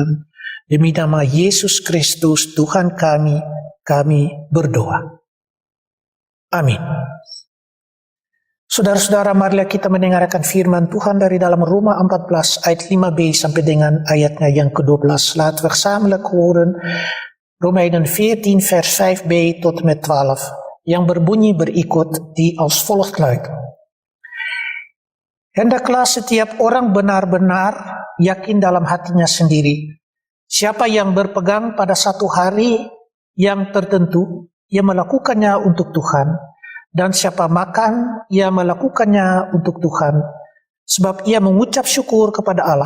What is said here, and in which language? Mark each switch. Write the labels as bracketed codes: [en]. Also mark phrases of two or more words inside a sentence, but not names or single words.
[id] Demi nama Yesus Kristus Tuhan kami berdoa. Amin. Saudara-saudara, marilah kita mendengarkan firman Tuhan dari dalam Roma 14 ayat 5b sampai dengan ayatnya yang ke-12. [nl] Laten we gezamenlijk horen Romeinen 14 vers 5b tot en met 12. [id] Yang berbunyi berikut, [nl] die als volgt luidt. [id] Hendaklah setiap orang benar-benar yakin dalam hatinya sendiri. Siapa yang berpegang pada satu hari yang tertentu, ia melakukannya untuk Tuhan. Dan siapa makan, ia melakukannya untuk Tuhan, sebab ia mengucap syukur kepada Allah.